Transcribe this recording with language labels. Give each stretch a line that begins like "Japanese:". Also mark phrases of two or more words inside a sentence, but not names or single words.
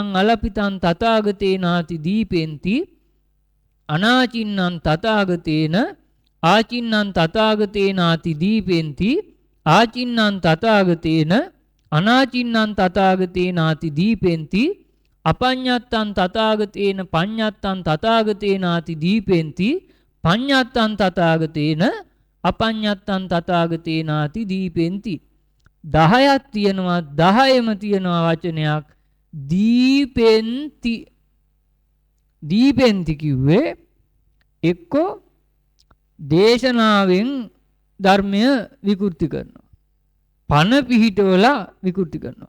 Pali: අලපිතං තථාගතේනාති දීපෙන්ති අනාචින්නං තථාගතේන ආචින්නං තථාගතේනාති දීපෙන්ති ආචින්නං තථාගතේන අනාචින්නං තථාගතේනාති දීපෙන්ති අපඤ්ඤත්තං තථාගතේන පඤ්ඤත්තං තථාගතේනාති දීපෙන්ති පඤ්ඤත්තං තථාගතේන අපඤ්ඤත්තං තථාගතේනාති දීපෙන්ති.
Sinhala: 10ක් තියෙනවා. 10ෙම තියෙනවා වචනයක් දීපෙන්ති. දීපෙන්ති කිව්වේ එක්කෝ දේශනාවෙන් ධර්මය විකෘති කරනවා. පන පිහිටවලා විකෘති කරනවා.